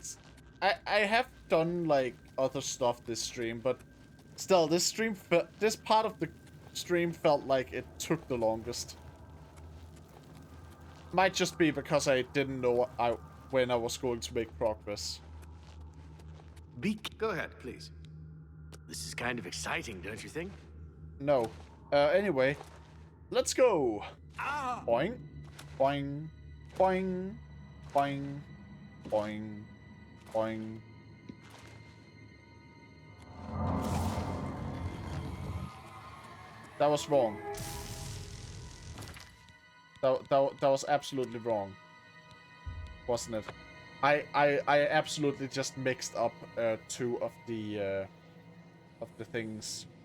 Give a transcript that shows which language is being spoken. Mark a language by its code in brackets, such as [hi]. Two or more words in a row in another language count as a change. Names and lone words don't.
[en] I have done like other stuff this stream, but still, this part of the stream felt like it took the longest. Might just be because I didn't know when I was going to make progress. Go ahead, please. This is kind of exciting, don't you think? No. Anyway, let's go. Ah! Boing, boing, boing, boing, boing, boing. That was wrong. That was absolutely wrong, wasn't it? I absolutely just mixed up two of the things.